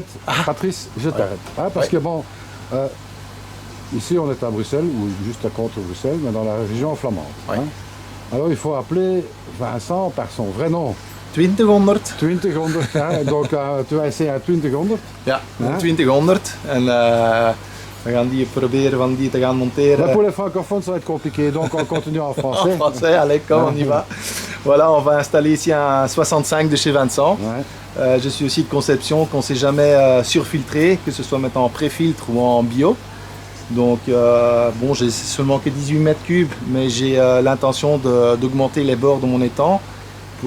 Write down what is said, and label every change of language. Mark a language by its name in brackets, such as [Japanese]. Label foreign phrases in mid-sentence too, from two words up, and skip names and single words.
[French] Patrice, je t'arrête. Hein, parce Ouais. que bon, ici on est à Bruxelles, ou juste à contre Bruxelles, mais dans la région flamande. Ouais. Hein. Alors il faut appeler Vincent par son vrai nom. 2000. 2000, hein, donc tu vas essayer un 2000. [Dutch] Ja, Ja. 2000. En We gaan die proberen van die te gaan monteren. [French] Mais pour les francophones, ça va être compliqué, donc on continue en français. En français, allez, comme on y va. Voilà, on va installer ici un 65 de chez Vincent. Ouais. Je suis aussi de conception qu'on ne s'est jamais surfiltré, que ce soit maintenant en pré-filtre ou en bio. Donc, bon, j'ai seulement que 18 mètres cubes, mais j'ai l'intention d'augmenter les bords de mon étang pour